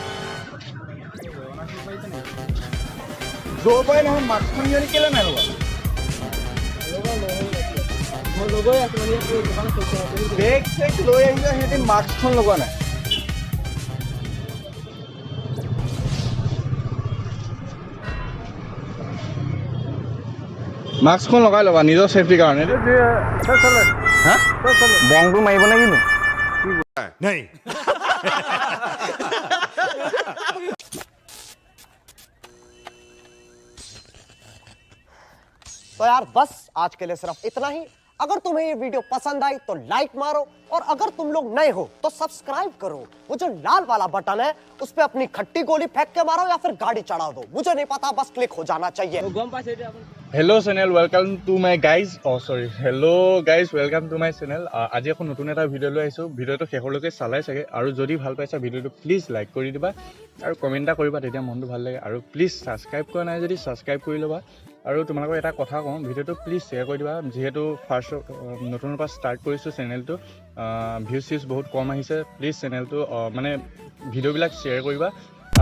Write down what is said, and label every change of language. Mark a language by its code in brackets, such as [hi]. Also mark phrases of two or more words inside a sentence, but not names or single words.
[as] য'ৰ পৰাই নহয় মাস্কখন সিহঁতি কেলৈ নাই লগা বেগ চেগ লৈ আহিছে সিহঁতি মাস্কখন লগোৱা নাই মাস্কখন লগাই ল'বা নিজৰ ছেফটিৰ কাৰণে হা বংটো মাৰিব নে কিনো [hi] नहीं तो यार बस आज के लिए सिर्फ इतना ही अगर तुम्हें ये वीडियो पसंद आई तो लाइक मारो और अगर तुम लोग नए हो तो सब्सक्राइब करो वो जो लाल वाला बटन है उस पे अपनी खट्टी गोली फेंक के मारो या फिर गाड़ी चढ़ा दो मुझे नहीं पता बस क्लिक हो जाना चाहिए [en] hello channel welcome to my guys hello guys welcome to my channel [as] আজি এখন নতুন এটা ভিডিঅ' লৈ আহিছোঁ ভিডিঅ'টো শেষলৈকে চালাই চাগে আৰু যদি ভাল পাইছা ভিডিঅ'টো প্লিজ লাইক কৰি দিবা আৰু কমেণ্ট এটা কৰিবা তেতিয়া মনটো ভাল লাগে আৰু প্লিজ ছাবস্ক্ৰাইব কৰা নাই যদি ছাবস্ক্ৰাইব কৰি ল'বা আৰু তোমালোকক এটা কথা কওঁ ভিডিঅ'টো প্লিজ শ্বেয়াৰ কৰি দিবা যিহেতু ফাৰ্ষ্ট নতুনৰ পৰা ষ্টাৰ্ট কৰিছোঁ চেনেলটো ভিউজ চিউজ বহুত কম আহিছে প্লিজ চেনেলটো মানে ভিডিঅ'বিলাক শ্বেয়াৰ কৰিবা